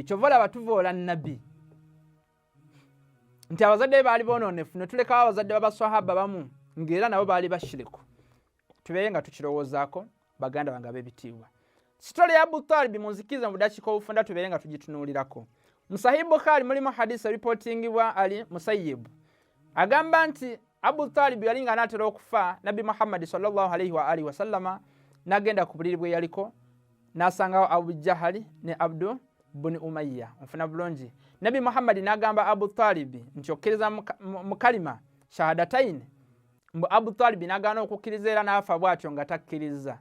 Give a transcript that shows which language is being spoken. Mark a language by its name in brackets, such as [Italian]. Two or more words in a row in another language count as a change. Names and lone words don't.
[Ganda] Kyova olaba tuvoola Nabbi nti abazadde be baali boononefu ne tulekawo abazadde b'abasahaba bamu ng'era nabo baali bashiriku. Tubeere nga tukirowoozaako baganda bange ab'ebitiibwa. Sitole ya Abu Talib munzikirize mu budakiika obufunda tubeere nga tugitunuulirako. Mu Sahih Bukhari mulimu hadisi reportingibwa Ali Musayyib agamba nti Abu Talib yali nga anaatera okufa, Nabbi Muhammad [Arabic] صلى الله عليه وعلى آله وسلم [Ganda] n'agenda ku buliri bwe yaliko n'asangawo Abu Jahali ne Abdu bun Umayya. Onfuna bulungi. Nabbi Muhammad n'agamba Abu Talib nti okkiriza mu [Arabic] كلمة الشهادتين. [Ganda] Mbu Abu Talib n'agaana okukkiriza era n'afa bw'atyo nga takkiriza.